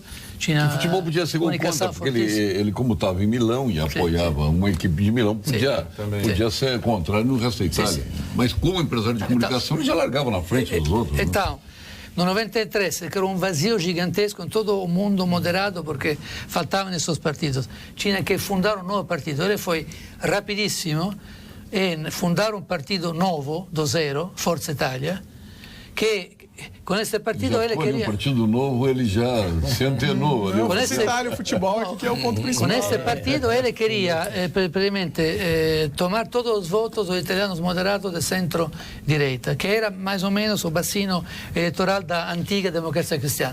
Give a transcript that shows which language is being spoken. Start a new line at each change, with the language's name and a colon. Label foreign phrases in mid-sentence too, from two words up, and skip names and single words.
Portuguese: O futebol podia ser com conta, porque ele como estava em Milão e apoiava uma equipe de Milão, podia ser contrário no resto da Itália. Mas como empresário de comunicação, ele já largava na frente dos outros. Então, no 93 se criou vazio gigantesco em todo o mundo moderado porque faltavam esses partidos. Tinha que fundar
Italian: nuovo partito.
Portuguese: Ele foi rapidissimo em fundar partido novo, do zero, Forza Italia, que com esse partido ele queria... um partido novo, ele já se antenou. Com esse Itália, o futebol aqui que é o ponto principal. Com esse partido ele queria praticamente tomar todos os votos dos italianos moderados de centro-direita, que era mais ou menos o bacino eleitoral da antiga democracia cristiana.